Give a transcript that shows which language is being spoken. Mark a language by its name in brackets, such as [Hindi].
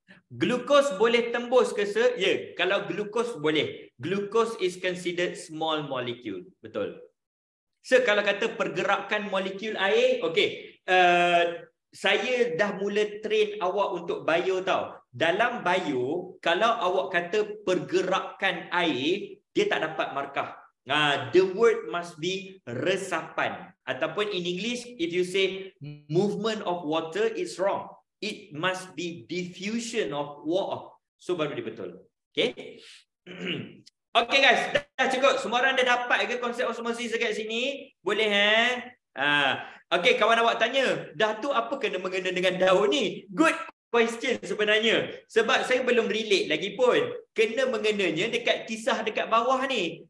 [Malay] Glukos boleh tembus ke sir? Ya, kalau glukos boleh. [English] Glukos is considered small molecule. [Malay] Betul. So, kalau kata pergerakan molekul air, okay. Saya dah mula train awak untuk bio tau. Dalam bio, kalau awak kata pergerakan air, dia tak dapat markah. [English] The word must be resapan. Ataupun in English, if you say movement of water, it's wrong. It must be diffusion of water. [Malay] So baru dia betul. Okay. Okay guys, dah cukup. Semua orang dah dapat ke konsep osmosis dekat sini? Boleh okay, kawan awak tanya, dah tu apa kena mengena dengan daun ni? [English] Good question [Malay] sebenarnya. Sebab saya belum relate lagi pun. Kena mengenanya dekat kisah dekat bawah ni.